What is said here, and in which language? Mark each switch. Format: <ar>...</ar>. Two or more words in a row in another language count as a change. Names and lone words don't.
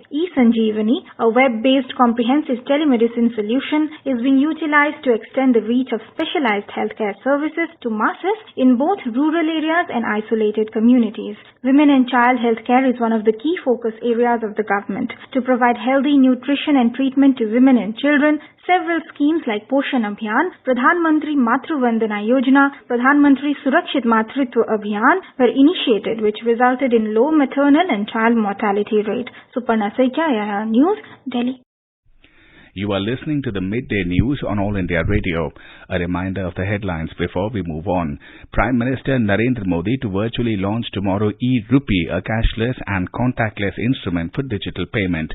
<en>eSanjeevani, a web-based comprehensive telemedicine solution, is being utilized to extend the reach of specialized healthcare services to masses in both rural areas and isolated communities. Women and child healthcare is one of the key focus areas of the government. To provide healthy nutrition and treatment to women and children, several schemes like Poshan Abhiyan, Pradhan Mantri Matru Vandana Yojana, Pradhan Mantri Surakshit Matritva Abhiyan were initiated, which resulted in low maternal and child mortality rate. Suparna Saikya, IIR News, Delhi. You are listening to the Midday News on All India Radio. A reminder of the headlines before we move on. Prime Minister Narendra Modi to virtually launch tomorrow e-Rupee, a cashless and contactless instrument for digital payment.</en>